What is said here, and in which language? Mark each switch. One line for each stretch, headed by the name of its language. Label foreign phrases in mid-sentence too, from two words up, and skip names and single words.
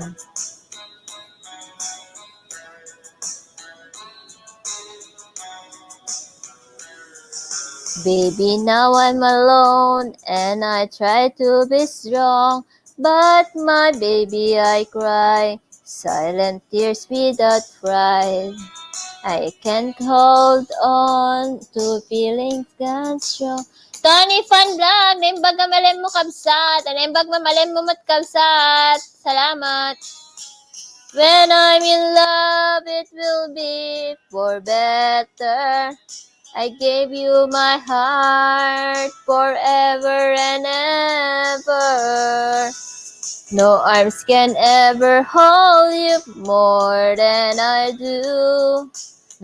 English: Baby, now I'm alone and I try to be strong, but my baby, I cry silent tears without pride. I can't hold on to feelings gone strong. Tony Fan Vlog,
Iloko: naimbag na malem mo kabsat, naimbag na malem mo mat kabsat. Salamat.
English: When I'm in love, it will be for better. I gave you my heart forever and ever. No arms can ever hold you more than I do.